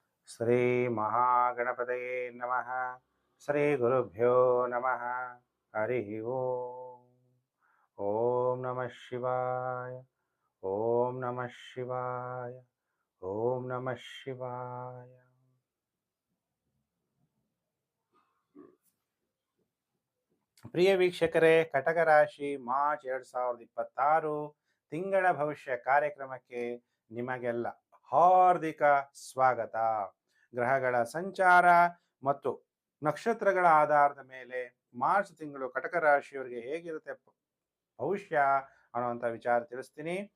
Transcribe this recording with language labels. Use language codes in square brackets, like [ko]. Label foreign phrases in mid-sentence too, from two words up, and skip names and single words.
[sa] ಶ್ರೀ ಮಹಾಗಣಪತಯೇ ನಮಃ. ಶ್ರೀ ಗುರುಭ್ಯೋ ನಮಃ. ಹರಿ ಓಂ. ಓಂ ನಮಃ ಶಿವಾಯ. ಓಂ ನಮಃ ಶಿವಾಯ. ಓಂ ನಮಃ ಶಿವಾಯ. [kn] ಪ್ರಿಯ ವೀಕ್ಷಕರೇ, ಕಟಕ ರಾಶಿ ಮಾರ್ಚ್ 2026 ತಿಂಗಳ ಭವಿಷ್ಯ ಕಾರ್ಯಕ್ರಮಕ್ಕೆ ನಿಮಗೆಲ್ಲ ಹಾರ್ದಿಕ ಸ್ವಾಗತ. ಗ್ರಹಗಳ ಸಂಚಾರ ಮತ್ತು ನಕ್ಷತ್ರಗಳ ಆಧಾರದ ಮೇಲೆ ಮಾರ್ಚ್ ತಿಂಗಳು ಕಟಕ ರಾಶಿಯವರಿಗೆ ಹೇಗಿರುತ್ತೆ ಭವಿಷ್ಯ ಅನ್ನುವಂಥ ವಿಚಾರ ತಿಳಿಸ್ತೀನಿ.